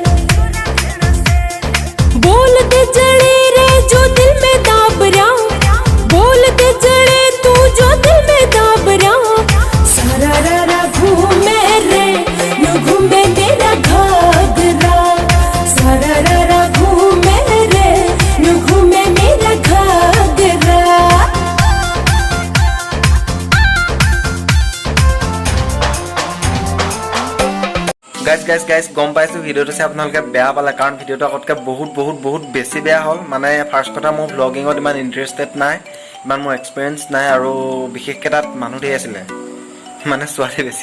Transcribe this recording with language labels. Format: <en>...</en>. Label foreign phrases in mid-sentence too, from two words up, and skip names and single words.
<hi>बोल दे जड़े रे जो दिल में दाबरा बोल दे जड़े तू जो दिल में दाबरा सारा रा घूमे रे नु घूमे मेरा घाघरा सारा रा घूमे रे नु घूमे मेरा घाघरा</hi> <as>গাইজ গম পাইছোঁ ভিডিঅ'টো চাই আপোনালোকে বেয়া পালে কাৰণ ভিডিঅ'টো আগতকৈ বহুত বেছি বেয়া হ'ল মানে ফাৰ্ষ্ট কথা মোৰ ব্লগিঙত ইমান ইণ্টাৰেষ্টেড নাই ইমান মোৰ এক্সপিৰিয়েঞ্চ নাই আৰু বিশেষকৈ তাত মানুহ ধেৰ আছিলে মানে ছোৱালী বেছি</as>